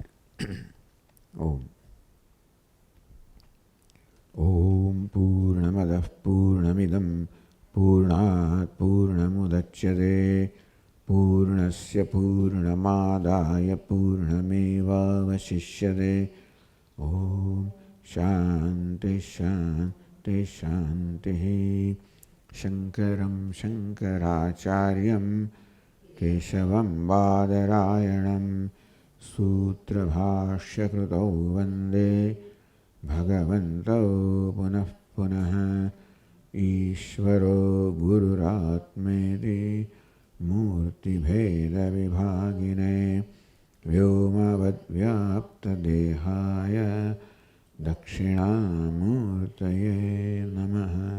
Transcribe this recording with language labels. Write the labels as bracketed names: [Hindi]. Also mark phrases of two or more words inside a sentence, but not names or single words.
[Sanskrit] ओम् ओम् पूर्णमदः पूर्णमिदम् पूर्णात् पूर्णमुदच्यते पूर्णस्य पूर्णमादाय पूर्णमेवावशिष्यते. ओम् शान्तिः शान्तिः शान्तिः. शङ्करं शङ्कराचार्यं केशवं बादरायणं सूत्रभाष्यकृतौ वन्दे भगवन्तौ पुनः पुनः। ईश्वरो गुरुरात्मेति मूर्तिभेदविभागिने व्योमवद्व्याप्तदेहाय दक्षिणामूर्तये नमः।